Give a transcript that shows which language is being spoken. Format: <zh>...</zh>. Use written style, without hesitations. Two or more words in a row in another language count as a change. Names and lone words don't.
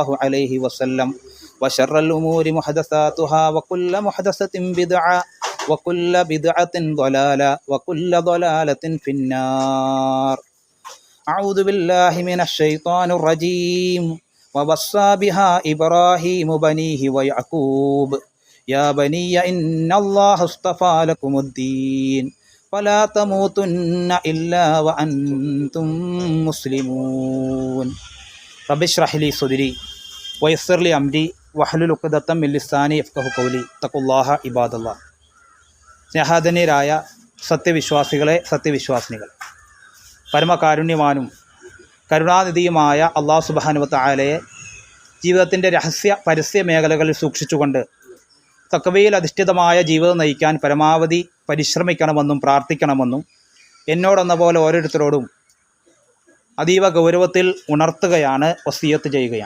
<ar>عليه وسلم وشر الأمور محدثاتها وكل محدثة بدعة وكل بدعة ضلالة وكل ضلالة في النار أعوذ بالله من الشيطان الرجيم ووصى بها إبراهيم بنيه ويعقوب يا بني إن الله اصطفى لكم الدين فلا تموتن إلا وأنتم مسلمون رب اشرح لي صدري ويسر لي أمري واحلل عقدة من لساني يفقهوا قولي اتقوا الله عباد الله</ar> <ml>സ്നേഹാധന്യരായ സത്യവിശ്വാസികളെ, സത്യവിശ്വാസിനികൾ, പരമകാരുണ്യവാനും കരുണാനിധിയുമായ അള്ളാഹു</ml> <ar>سبحانه وتعالى</ar> <ml>ജീവിതത്തിൻ്റെ പരസ്യ മേഖലകളിൽ സൂക്ഷിച്ചുകൊണ്ട് തഖ്വയിൽ അധിഷ്ഠിതമായ ജീവിതം നയിക്കാൻ പരമാവധി പരിശ്രമിക്കണമെന്നും പ്രാർത്ഥിക്കണമെന്നും എന്നോടെന്ന പോലെ ഓരോരുത്തരോടും അതീവ ഗൗരവത്തിൽ ഉണർത്തുകയാണ്, വസിയത്ത് ചെയ്യുകയാണ്.</ml>